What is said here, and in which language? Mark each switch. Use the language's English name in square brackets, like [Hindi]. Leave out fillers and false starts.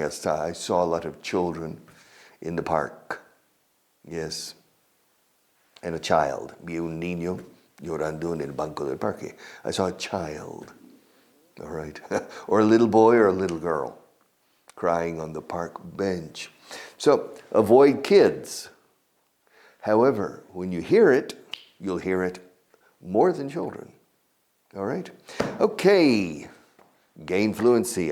[English] I saw a lot of children in the park. Yes. And a child. [Spanish] Vi un niño llorando en el banco del parque. [English] I saw a child. All right. Or a little boy or a little girl crying on the park bench. So avoid kids. However, when you hear it, you'll hear it more than children. All right? Okay. Gain fluency.